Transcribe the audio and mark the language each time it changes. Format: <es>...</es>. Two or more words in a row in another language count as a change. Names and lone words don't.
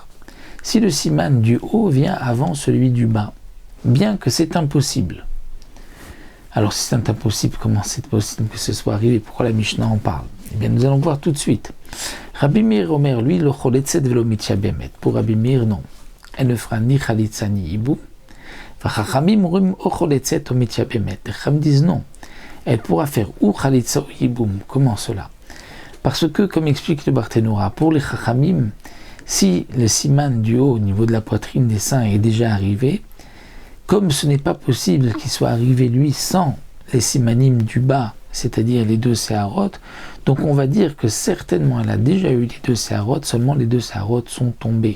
<fr>Si le siman du haut vient avant celui du bas, bien que c'est impossible. Alors si c'est impossible, comment c'est possible que ce soit arrivé? Pourquoi la Mishnah en parle? Eh bien nous allons voir tout de suite. Rabbi Meir Omer, lui,</fr> <he>לא חולצת ולא מתייבמת.</he> <fr>Pour Rabbi Meir, non. Elle ne fera ni chalitza ni hiboum.</fr> <he>וחכמים אומרים או חולצת או מתייבמת.</he> <fr>Les Chachamim disent non. Elle pourra faire ou chalitza ou hiboum. Comment cela? Parce que, comme explique le Barthénora, pour les Chachamim, si le siman du haut au niveau de la poitrine des seins est déjà arrivé, comme ce n'est pas possible qu'il soit arrivé lui sans les simanim du bas, c'est-à-dire les 2 Seharot, donc on va dire que certainement elle a déjà eu les 2 Seharot, seulement les 2 Seharot sont tombés.</fr>